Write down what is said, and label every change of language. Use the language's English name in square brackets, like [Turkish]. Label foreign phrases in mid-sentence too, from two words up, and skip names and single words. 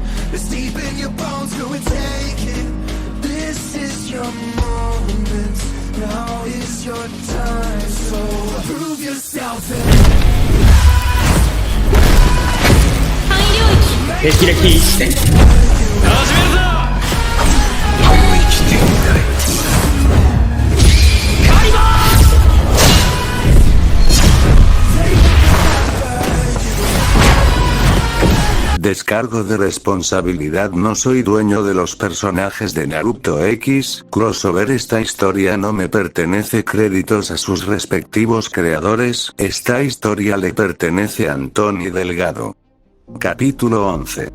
[English] It's deep in your bones, go and take it. This is your moment, now is your time. So prove yourself and [Japanese] 霹靂一戦始めるぞ。何も生きていない。カリバー ！ [Spanish] Descargo de responsabilidad. No soy dueño de los personajes de Naruto X Crossover. Esta historia no me pertenece. Créditos a sus respectivos creadores. Esta historia le pertenece a Anthony Delgado. Capítulo 11.